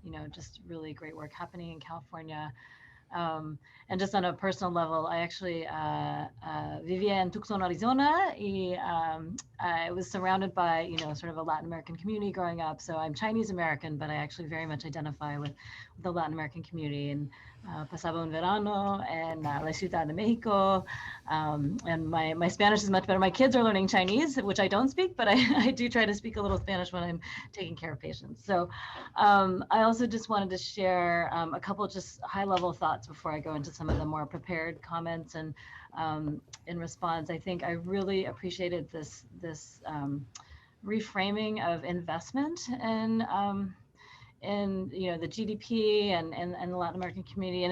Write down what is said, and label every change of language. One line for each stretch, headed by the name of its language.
English: Just really great work happening in California. And just on a personal level, I actually
Spanish: vivía en
English: Tucson, Arizona. I was surrounded by, sort of a Latin American community growing up. So I'm Chinese American, but I actually very much identify with the Latin American community.
Spanish: And pasaba un verano en la Ciudad de Mexico.
English: And my Spanish is much better. My kids are learning Chinese, which I don't speak, but I do try to speak a little Spanish when I'm taking care of patients. So I also just wanted to share a couple just high-level thoughts before I go into some of the more prepared comments. And in response, I think I really appreciated this reframing of investment in the GDP and the Latin American community.